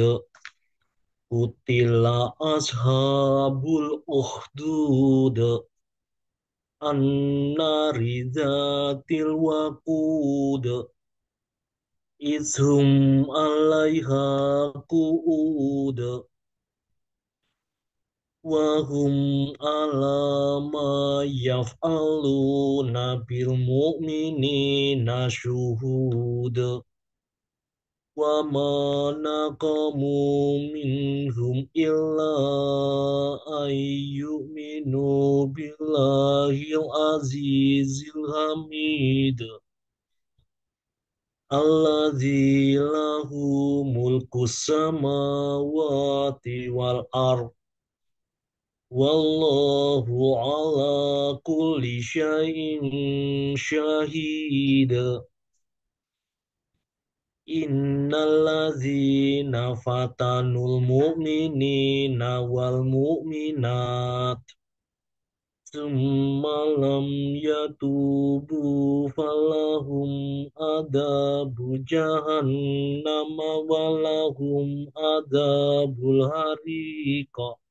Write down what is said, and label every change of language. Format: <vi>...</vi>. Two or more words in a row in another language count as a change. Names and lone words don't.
<ar>قتل أصحاب الأخدود النار ذات الوقود إذ هم عليها قعود وهم على ما يفعلون بالمؤمنين شهود. وما نقموا منهم إلا أن يؤمنوا بالله العزيز الحميد الذي له ملك السماوات والأرض. والله على كل شيء شهيد. إن الذين فتنوا المؤمنين والمؤمنات ثم لم يتوبوا فلهم عذاب جهنم ولهم عذاب الحريق.</ar>